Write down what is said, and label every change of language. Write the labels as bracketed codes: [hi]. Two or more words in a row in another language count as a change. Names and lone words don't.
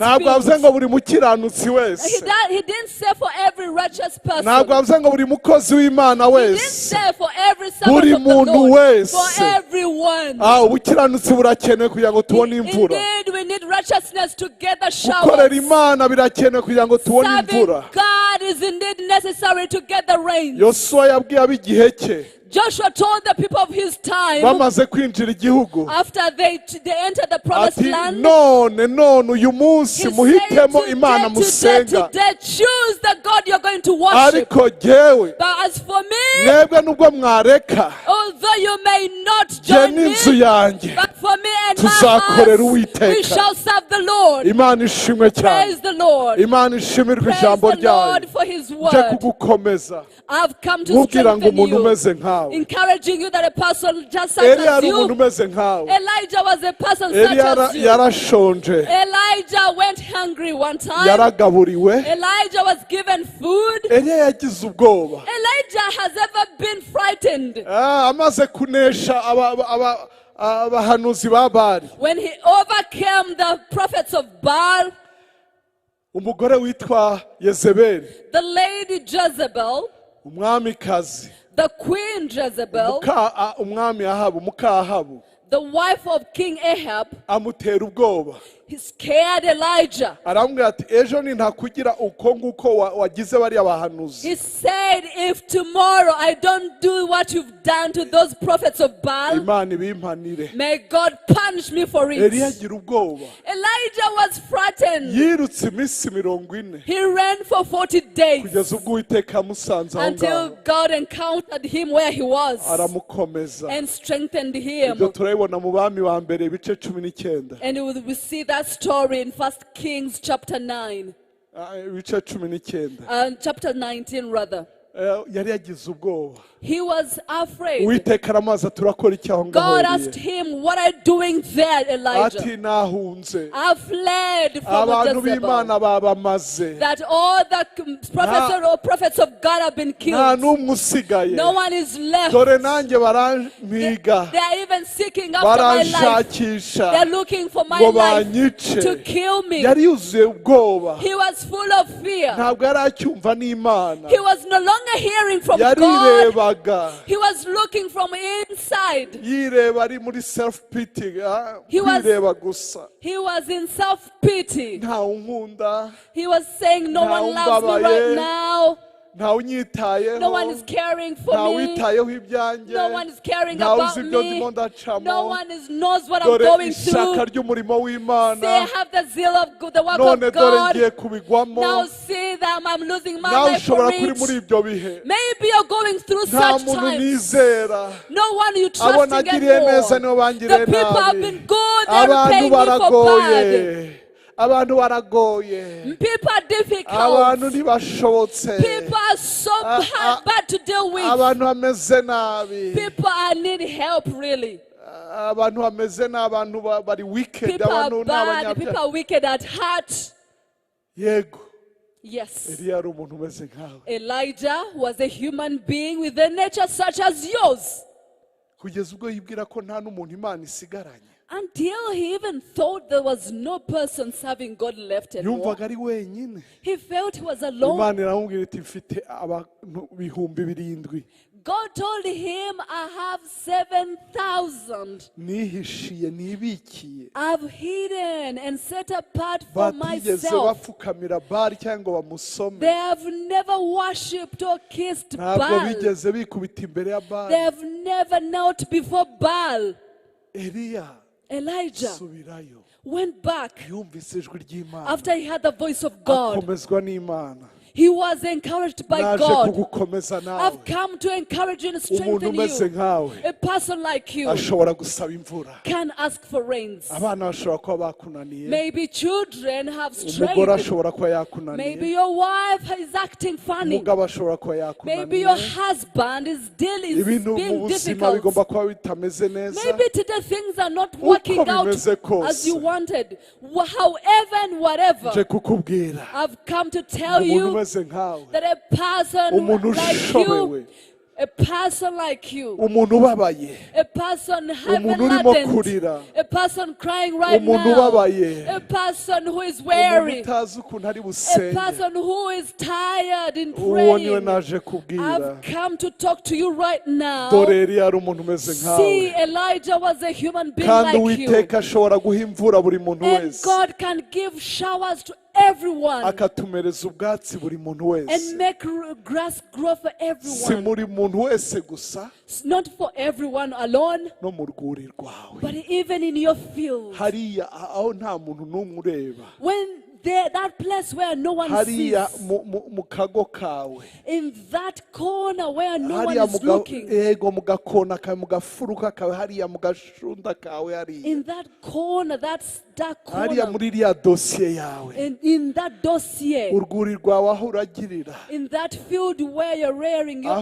[rw] Ntabwo avuze [en] field. [rw] ngo buri mukiranutsi wese, [en] He didn't say for every righteous person. [rw] ntabwo avuze ngo buri mukozi w'Imana [en] He didn't [rw] wese, [en] say for every servant [rw] buri [en] of the [rw] muntu [en] Lord. [rw] wese. [en] For everyone. [rw] Ubukiranutsi burakenewe kugira ngo tubone imvura. [en] Indeed, we need righteousness to get the [rw] Gukorera [en] showers. [rw] Imana birakenewe kugira ngo tubone [en] Serving [rw] imvura. [en] God is indeed necessary to get the rain. [rw] Yosuwa yabwiye ab'igihe cye [en] Joshua told the people of his time, [rw] bamaze kwinjira igihugu, [en] after they entered the promised [rw] ati [en] land, [rw] none uyu munsi [en] he [rw] muhitemo [en] said, [rw] Imana musenga, [en] today, choose the God you're going to worship. [rw] ariko jyewe [en] But as for me, [rw] mwebwe nubwo mwareka [en] although you may not [rw] jye [en] join [rw] n'inzu [en] me, [rw] yanjye [en] but for me and my [rw] tuzakorera [en] house, we [rw] Uwiteka. [en] shall serve the Lord. [rw] Imana ishimwe cyane, [en] Praise the Lord. [rw] Imana ishimirwe [en] Praise [rw] ijambo [en] the Lord [rw] ryayo. [en] for his [rw] Nje [en] word. [rw] kugukomeza [en] I've come to [rw] nkubwira ngo [en] strengthen [rw] umuntu [en] you, [rw] umeze nkawe. [en] encouraging you that a person just such [rw] Eliya [en] as [rw] ari umuntu [en] you. [rw] umeze nkawe. [en] Elijah was a person such [rw] Eliya [en] as you. [rw] yarashonje, [en] Elijah went hungry one time. [rw] yaragaburiwe. [en] Elijah was given food. [rw] Eliya yagize ubwoba, [en] Elijah has ever been frightened [rw] amaze kunesha abahanuzi ba Bali. [en] when he overcame the prophets of Baal. [rw] Umugore witwa Yezebeli, [en] The lady Jezebel, [rw] umwamikazi, [en] the queen Jezebel, [rw] umwami Ahabu, muka Ahabu, [en] the wife of King Ahab, [rw] amutera ubwoba. [en] he scared Elijah. [rw] Arambwira ati ejo nintakugira uko nguko wagize bariya bahanuzi, [en] He said, if tomorrow I don't do what you've done to those prophets of Baal, [rw] Imana ibimpanire. [en] may God punish me for it. [rw] Eliya agira ubwoba, [en] Elijah was frightened. [rw] yirutse iminsi 40 [en] He ran for 40 days [rw] kugeza ubwo Uwiteka amusanze aho [en] until [rw] ngaho, [en] God encountered him where he was [rw] aramukomeza. [en] and strengthened [rw] Ibyo [en] him. [rw] turabibona mu bami ba mbere ibice 19, [en] And we see that story in 1 Kings chapter 9, [rw] ibice 19. [en] chapter 19 rather. [rw] Yari yagize ubwoba, [en] He was afraid. [rw] Uwiteka aramaza turakora iki aho ngaho [en] God asked him, what are you doing there, Elijah? [rw] ati nahunze [en] I fled from [rw] abantu [en] Jezebel. [rw] b'Imana babamaze [en] That all the prophets of God have been [rw] nta [en] killed. [rw] n'umwe usigaye [en] No one is left. [rw] dore nanjye barampiga [en] They are even seeking after my life. [rw] baranshakisha [en] They're looking for my [rw] ngo [en] life [rw] banyice [en] to kill me. [rw] yari yuzuye ubwoba [en] He was full of fear. [rw] ntabwo yari acyumva n'Imana [en] He was no longer hearing from God. [rw] yarirebaga [en] He was looking from inside. [rw] yireba ari muri [en] self pity He was- [rw] kwireba gusa [en] He was in self-pity. [rw] nta unkunda [en] He was saying, no one loves me right now. [rw] nta unyitayeho [en] No one is caring [rw] nta [en] for me. [rw] witayeho ibyanjye [en] No one is caring [rw] nta [en] about [rw] uzi ibyo [en] me. [rw] ndimo ndacamo [en] No one knows what I'm [rw] dore [en] going [rw] ishyaka [en] through. [rw] ry'umurimo w'Imana [en] They have the zeal of the work [rw] none [en] of [rw] dore [en] God. [rw] ngiye kubigwamo [en] Now see that I'm losing my [rw] nawe [en] life for [rw] ushobora kuri muri [en] it. [rw] ibyo bihe [en] Maybe you're going through [rw] nta [en] such [rw] muntu [en] times. [rw] nizera [en] No one you [rw] abo [en] trust [rw] nagiriye neza [en] anymore. [rw] nibo bangiriye [en] The people have [rw] nabi [en] been good. They're [rw] abantu [en] repaying me for [rw] baragoye [en] bad. [rw] abantu baragoye [en] People are [rw] abantu [en] difficult. [rw] ntibashobotse [en] People are so bad to deal with. [rw] abantu bameze nabi [en] People need help, really. [rw] abantu bameze nabi abantu bari wicked [en] People [rw] abantu [en] are [rw] ni [en] bad. People [rw] abanyabyaha [en] are wicked at heart. [rw] yego [en] Yes. [rw] Eliya yari umuntu umeze nkawe [en] Elijah was a human being with a nature such as yours. [rw] kugeza ubwo yibwira ko nta n'umuntu Imana isigaranye [en] Until he even thought there was no person serving God left anymore. [rw] yumvaga ari wenyine [en] He felt he was alone. [rw] Imana iramubwira iti mfite abantu 7,000 [en] God told him, I have 7,000. [rw] nihishiye nibikiye [en] I've hidden and set apart for [rw] batigeze [en] myself. [rw] bapfukamira Bali cyangwa ngo bamusome [en] They have never worshipped or kissed [rw] ntabwo [en] Baal. [rw] bigeze bikubita imbere ya [en] They [rw] Bali [en] have never knelt before Baal. [rw] Eliya [en] Elijah [rw] subirayo [en] went back [rw] yumvise ijwi ry'Imana [en] after he heard the voice of God. [rw] akomezwa n'Imana [en] He was encouraged by [rw] naje [en] God. [rw] kugukomeza nawe [en] I've come to encourage you and [rw] umuntu [en] strengthen [rw] umeze [en] you. [rw] nkawe [en] A person like you [rw] ashobora gusaba imvura [en] can ask for rains. [rw] abana bashobora kuba bakunaniye [en] Maybe children have [rw] umugore [en] strayed. [rw] ashobora kuba [en] Maybe [rw] yakunaniye [en] your wife is acting funny. [rw] umugabo ashobora kuba [en] Maybe your [rw] yakunaniye [en] husband is [rw] ibintu mu [en] being [rw] buzima bigomba [en] difficult. [rw] kuba bitameze neza [en] Maybe today things are not working out [rw] bimeze kose. [en] as you wanted. However and whatever, [rw] nje kukubwira [en] I've come to tell [rw] umuntu [en] you [rw] umeze nkawe [en] that a person [rw] Umuntu [en] like [rw] ushobewe. [en] you, a person like you, [rw] umuntu ubabaye [en] a person heaven [rw] Umuntu urimo [en] laden, [rw] kurira. [en] a person crying right [rw] Umuntu [en] now, [rw] ubabaye. [en] a person who is [rw] umuntu [en] weary, [rw] utazi ukuntu ari [en] a [rw] busenge [en] person who is tired in [rw] uwo niwe [en] praying. [rw] naje kubwira [en] I've come to talk to you right now. [rw] dore Eliya yari umuntu umeze [en] See, [rw] nkawe [en] Elijah was a human being [rw] kandi [en] like you. [rw] Uwiteka ashobora guha imvura buri muntu [en] And [rw] wese [en] God can give showers to everyone [rw] akatumereza ubwatsi buri muntu wese [en] and make grass grow for [rw] si [en] everyone. [rw] muri muntu wese gusa [en] It's not for everyone alone, [rw] no mu rwuri rwawe [en] but even in your field. [rw] hariya aho nta muntu n'umwe ureba [en] When that place where no one [rw] hariya [en] sees, [rw] mu kago kawe [en] in that corner where no one [rw] hariya [en] is looking, [rw] yego mu gakona kawe mu gafuruka kawe hariya mu gashunda kawe hariya [en] in that corner, that's dark [rw] hariya [en] corner, [rw] muri iriya dosiye yawe [en] in that dossier, [rw] urwuri rwawe aho uragirira [en] in that field where you're rearing your